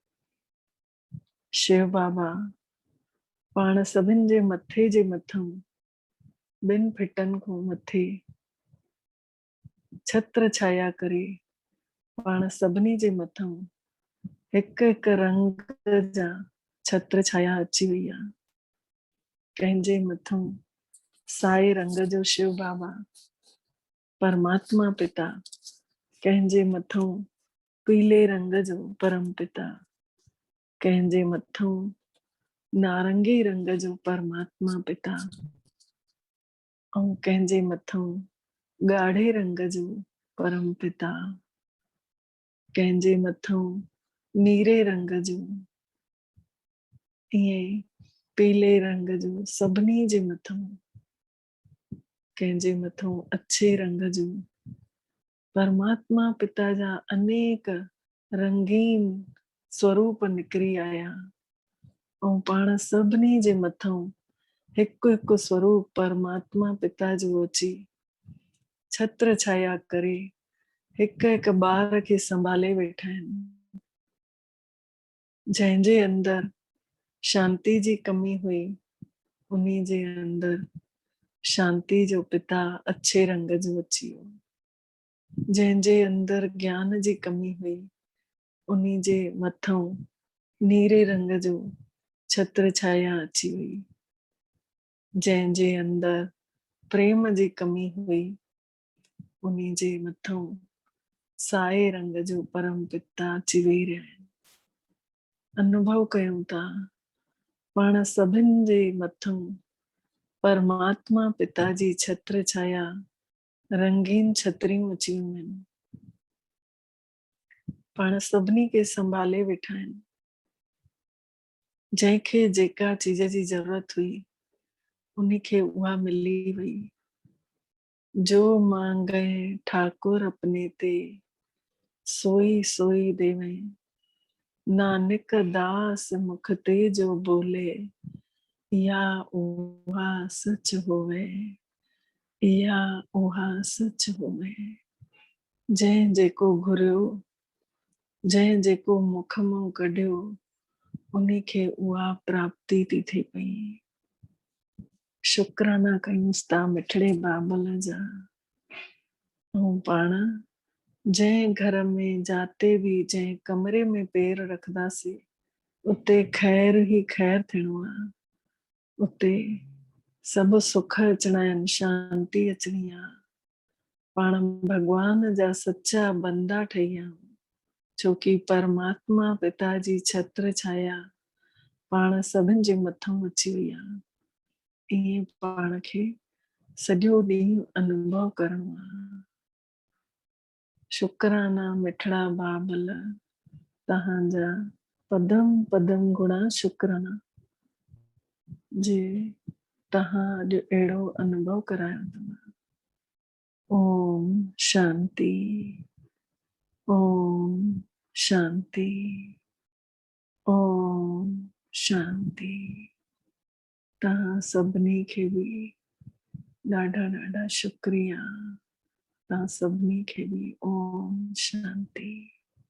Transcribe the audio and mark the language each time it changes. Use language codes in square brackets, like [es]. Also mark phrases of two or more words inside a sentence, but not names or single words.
[sd] शिव बाबा पाण सभिनि जे मथे जे मथां 2 फिटनि खां मथे छत्र छाया करे पाण सभिनी जे मथां हिकु हिकु रंग जा छत्र छाया अची वई आहे। कंहिंजे मथां साए रंग जो शिव बाबा परमात्मा पिता, कंहिंजे मथां पीले रंग जो परम पिता, कंहिंजे मथां नारंगी रंग जो परमात्मा पिता, ऐं कंहिंजे मथां ॻाढ़े रंग जो परम पिता, कंहिंजे मथां नीरे रंग जो, ईअं पीले रंग जो, सभिनी जे मथां, कंहिंजे मथां अछे रंग जो। परमात्मा पिता जा अनेक रंगीन स्वरूप निकिरी आया, ऐं पाण सभिनी जे मथां हिकु हिकु स्वरूप परमात्मा पिता जो अची छत्र छाया करे हिकु हिकु ॿार खे संभाले वेठा आहिनि। जंहिंजे अंदर शांति जी कमी हुई, उन्हीं जे अंदर शांति जो पिता अच्छे रंग जो अची वियो। जंहिंजे अंदर ज्ञान जी कमी हुई, उन्हीं जे मथां नीरे रंग जो छत्र छाया अची वई। जंहिंजे अंदर प्रेम जी कमी हुई, उन्हीं जे मथां साए रंग जो परम पिता अची वेही रहिया आहिनि। अनुभव कयूं था पाण सभिनि जे मथां परमात्मा पिता जी छत्र छाया रंगीन छतरियूं अची वियूं आहिनि। पाण सभिनी खे संभाले वेठा आहिनि। जंहिंखे जेका चीज जी जरूरत हुई, उन्हीं खे उहा मिली वई। [pa] ਜੋ ਮਾਂਗੇ ਠਾਕੁਰ ਅਪਨੇ ਤੇ, ਸੋਈ ਸੋਈ ਦੇਵੇ। ਨਾਨਕ ਦਾਸ ਮੁਖ ਤੇ ਜੋ ਬੋਲੇ, ਯਾ ਉਹਾ ਸਚ ਹੋਵੇ, ਯਾ ਉਹਾ ਸਚ ਹੋਵੇ। [sd] जंहिं जेको घुरियो, जंहिं जेको मुख मां कढियो, उन्हीं खे उहा प्राप्ति थी थिए पई। शुक्राना कयूंसि था मिठड़े बाबल जा। ऐं पाण जंहिं घर में जाते बि जंहिं कमरे में पेर रखंदासीं, उते खैर ही खैर थियणो आहे। उते सभु सुख अचणा आहिनि, शांती अचणी आहे। पाण भगवान जा सच्चा बंदा ठही विया आहियूं, छोकी परमात्मा पिता जी छत्र छाया पाण सभिनि जे मथां अची वई आहे। ईअं पाण खे सॼो ॾींहुं अनुभव करणो आहे। शुक्राना मिठड़ा बाबल, तव्हांजा पदम पदम गुणा शुक्राना जे तव्हां अॼु अहिड़ो अनुभव करायो अथव। ओम शांति, ओम शांति, ओम शांति। तव्हां सभिनी खे बि ॾाढा ॾाढा शुक्रिया। तव्हां सभिनी खे बि ओम शांति।